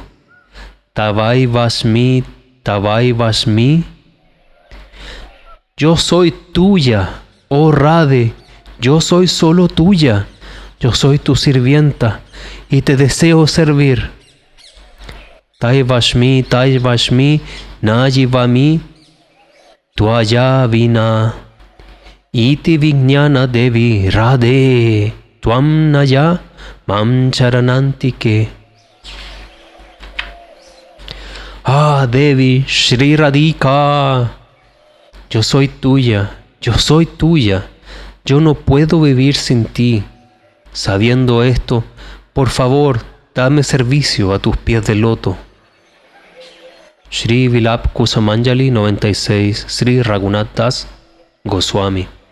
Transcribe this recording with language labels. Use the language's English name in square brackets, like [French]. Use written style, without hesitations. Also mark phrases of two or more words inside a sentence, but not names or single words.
[Sanskrit] Tavai Vasmi, Tavai Vasmi. [Spanish] Yo soy tuya, oh Radhe, yo soy solo tuya, yo soy tu sirvienta y te deseo servir. [Sanskrit] Tai Vashmi, Najivami, Tvaya Vina, Iti Vijnana Devi Radhe, Tvam Naya Mam Charanantike. [Spanish] Ah, Devi Shri Radhika. Yo soy tuya, yo no puedo vivir sin ti. Sabiendo esto, por favor, dame servicio a tus pies de loto. Shri Vilap Kusamanjali 96, Sri Raghunath Das Goswami.